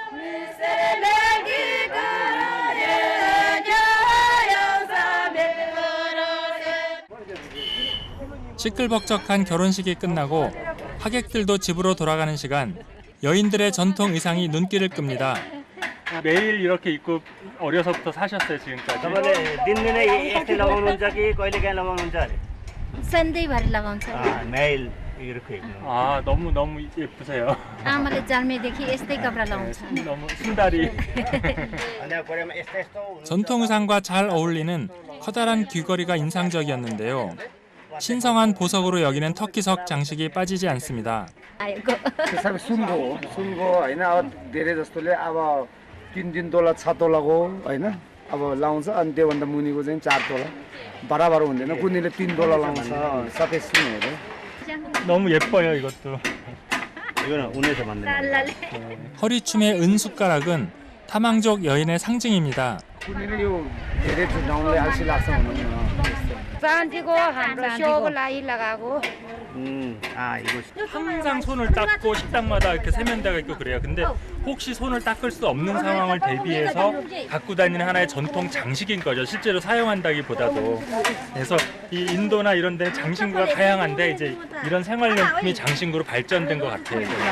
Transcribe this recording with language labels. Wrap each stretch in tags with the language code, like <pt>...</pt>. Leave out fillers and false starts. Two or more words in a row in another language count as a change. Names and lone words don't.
<ko>시끌벅적한 결혼식이 끝나고 하객들도 집으로 돌아가는 시간, 여인들의 전통 의상이 눈길을 끕니다. 매일 이렇게 입고 어려서부터 사셨어요, 지금까지?</ko> <ne>तपाईँले दिनदिनै यस्तै लगाउनुहुन्छ कि कहिलेकाहीँ लगाउनुहुन्छ अरे सधैँभरि लगाउँछ</ne> <ko>मेल 이렇게 입는 거. 아, 너무 예쁘세요.</ko> <ne>आमाले जन्मेदेखि यस्तै कपडा लगाउँछ</ne> <ko>너무 순다리.</ko> <ne>अनि कोरियामा यस्तो यस्तो</ne> <ko>전통 의상과 잘 어울리는 커다란 귀걸이가 인상적이었는데요. 신성한 보석으로 여기는 터키석 장식이 빠지지 않습니다.</ko> <ne>आएको सबै सुनको होइन अब धेरै जस्तोले अब 3 तोला 6 तोलाको होइन अब लाउँछ अनि त्योभन्दा मुनिको चाहिँ 4 तोला बराबर हुँदैन कुनैले 3 तोला लाउँछ सबै सुनहरू</ne> <ko>너무 예뻐요, 이것도. 이거는 운에서 만든 거.</ko> <ne>तालले</ne> <ko>허리춤의 은숟가락은 탐왕족 여인의 상징입니다.</ko> <ne>कुनैले यो धेरै चुनाउले अल्छी लाग्छ भन्नु चाँदीको हाम्रो सोको लागि लगाएको</ne> <ko>이거 항상 손을 닦고 식당마다 이렇게 세면대가 있고 그래요. 근데 혹시 손을 닦을 수 없는 상황을 대비해서 갖고 다니는 하나의 전통 장식인 거죠. 실제로 사용한다기보다도. 그래서 이 인도나 이런 데 장신구가 다양한데 이제 이런 생활용품이 장신구로 발전된 것 같아요.</ko>